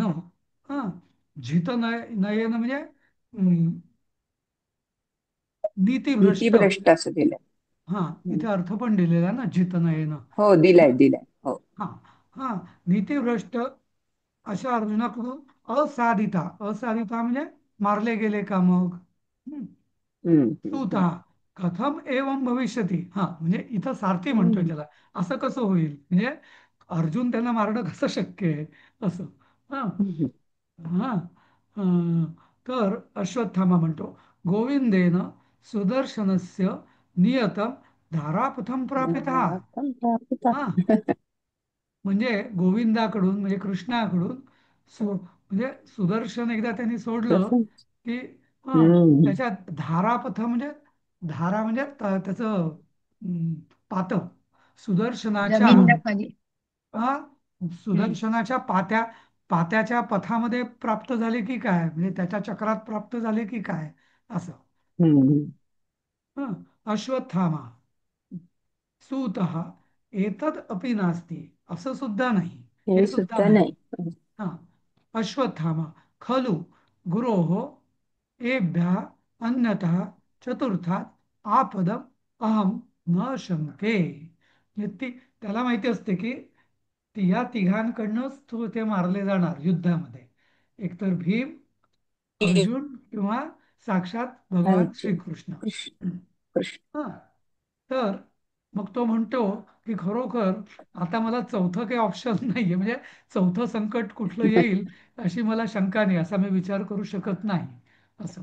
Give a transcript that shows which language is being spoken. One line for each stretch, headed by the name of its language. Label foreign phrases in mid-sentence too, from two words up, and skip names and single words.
Marathi: हा,
Sanskrit: झित नयेन
Marathi: म्हणजे नीतिभ्रष्ट. नीतीभ्रष्ट असं दिलंय. हा, हम्म. इथे अर्थ पण दिलेला आहे ना,
Sanskrit: झित नयेन.
Marathi: हो, दिलाय दिलाय. हो. हा हा, नीतिभ्रष्ट अशा अर्जुनाकडून असाधिता म्हणजे मारले गेले का मग. हम्म. हम्म.
Sanskrit: सूता कथम एवं भविष्यती.
Marathi: हा, म्हणजे इथं सारथी म्हणतोय हम्म. त्याला, असं कसं होईल, म्हणजे अर्जुन त्यांना मारणं कसं शक्य आहे असं. हा हम्म. हा तर अश्वत्थामा म्हणतो,
Sanskrit: गोविंदेन सुदर्शनस्य नियतम धारापथम प्रापिता. नारायण प्रापिता.
Marathi: हा, म्हणजे गोविंदाकडून म्हणजे कृष्णाकडून म्हणजे सुदर्शन एकदा त्यांनी सोडलं तसं. की हम्म. त्याच्या धारापथ म्हणजे धारा म्हणजे त्याचं पात सुदर्शनाच्या जमिनीला खाली. हा, हम्म. सुदर्शनाच्या पात्याच्या पथामध्ये प्राप्त झाले की काय, म्हणजे त्याच्या चक्रात प्राप्त झाले की काय असं. हम्म. हं.
Sanskrit: अश्वत्थामा सूत एतद अपि नास्ति,
Marathi: असं सुद्धा नाही, हे हे सुद्धा सुद्धा नाही. नाही. हा,
Sanskrit: अश्वत्थामा खलु गुरोः एभ्यः अन्यतः चतुर्थात आपदम अहम न शंके.
Marathi: म्हणजे त्याला माहिती असते की या तिघांकडनंच ते मारले जाणार युद्धामध्ये, एकतर भीम, अर्जुन किंवा साक्षात भगवान अर्जुन. श्रीकृष्ण. कृष्ण. कृष्ण. हा, तर मग तो म्हणतो की खरोखर आता मला चौथं काही ऑप्शन नाहीये, म्हणजे चौथं संकट कुठलं येईल अशी मला शंका नाही, असा मी विचार करू शकत नाही असं.